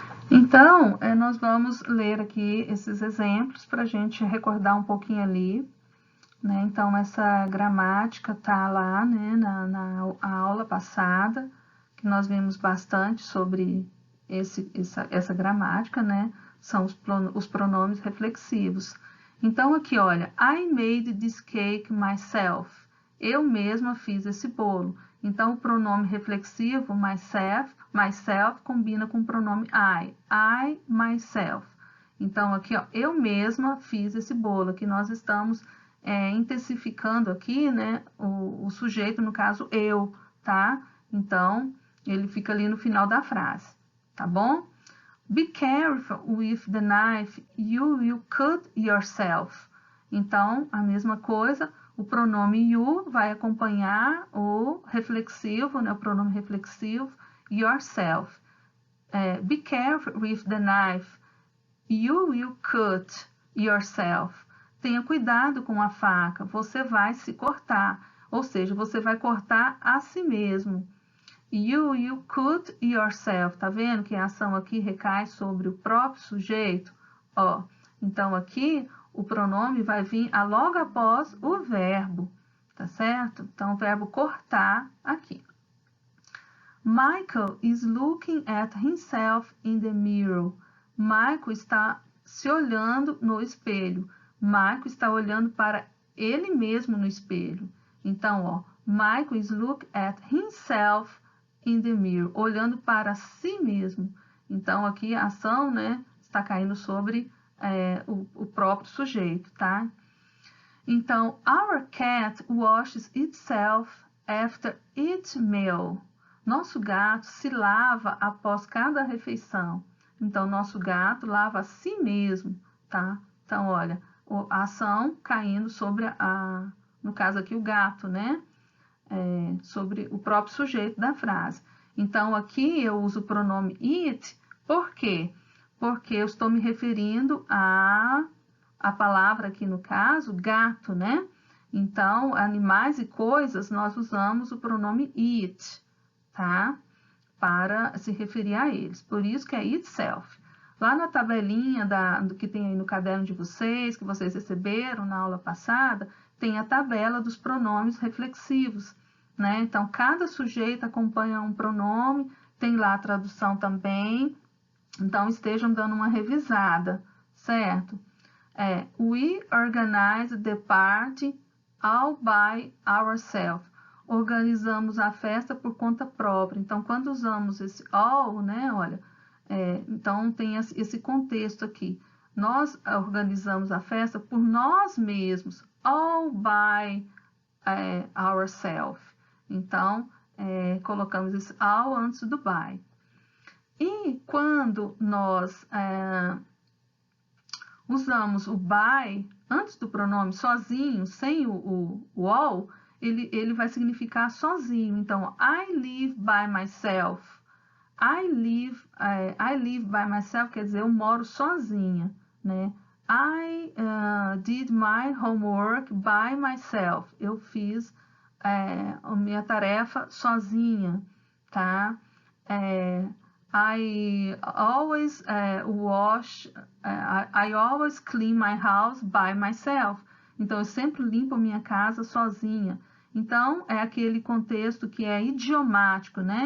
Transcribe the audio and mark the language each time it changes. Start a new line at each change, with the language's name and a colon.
Portuguese: Então, nós vamos ler aqui esses exemplos para a gente recordar um pouquinho ali, né? Então, essa gramática tá lá, né, na aula passada, que nós vimos bastante sobre essa gramática, né? São os pronomes reflexivos. Então, aqui, olha,
English: I made this cake myself.
Portuguese: Eu mesma fiz esse bolo. Então, o pronome reflexivo, myself combina com o pronome I, myself. Então, aqui, ó, eu mesma fiz esse bolo. Aqui nós estamos intensificando aqui, né, o sujeito, no caso, eu, tá? Então, ele fica ali no final da frase, tá bom?
English: Be careful with the knife, you will cut yourself.
Portuguese: Então, a mesma coisa, o pronome you vai acompanhar o reflexivo, né, o pronome reflexivo, yourself.
English: Be careful with the knife, you will cut yourself.
Portuguese: Tenha cuidado com a faca, você vai se cortar, ou seja, você vai cortar a si mesmo.
English: You cut yourself,
Portuguese: tá vendo que a ação aqui recai sobre o próprio sujeito? Ó, então aqui o pronome vai vir logo após o verbo, tá certo? Então, o verbo cortar aqui.
English: Michael is looking at himself in the mirror.
Portuguese: Michael está se olhando no espelho. Michael está olhando para ele mesmo no espelho. Então, ó,
English: Michael is looking at himself in the mirror,
Portuguese: olhando para si mesmo. Então, aqui a ação, né, está caindo sobre o próprio sujeito, tá?
English: Então, our cat washes itself after each meal.
Portuguese: Nosso gato se lava após cada refeição. Então, nosso gato lava a si mesmo, tá? Então, olha, a ação caindo sobre no caso aqui, o gato, né? Sobre o próprio sujeito da frase. Então, aqui eu uso o pronome it, por quê? Porque eu estou me referindo a palavra aqui, no caso, gato, né? Então, animais e coisas, nós usamos o pronome it, tá? Para se referir a eles. Por isso que é itself. Lá na tabelinha do que tem aí no caderno de vocês, que vocês receberam na aula passada, tem a tabela dos pronomes reflexivos, né? Então, cada sujeito acompanha um pronome, tem lá a tradução também. Então, estejam dando uma revisada, certo?
English: We organize the party all by ourselves.
Portuguese: Organizamos a festa por conta própria. Então, quando usamos esse all, né, olha, então tem esse contexto aqui. Nós organizamos a festa por nós mesmos,
English: all by ourselves.
Portuguese: Então, colocamos esse all antes do by. E quando nós usamos o by antes do pronome sozinho, sem o all, ele vai significar sozinho.
English: Então, I live by myself. I live by myself
Portuguese: quer dizer eu moro sozinha, né?
English: I did my homework by myself.
Portuguese: Eu fiz a minha tarefa sozinha, tá?
English: I always I always clean my house by myself.
Portuguese: Então, eu sempre limpo a minha casa sozinha. Então, é aquele contexto que é idiomático, né?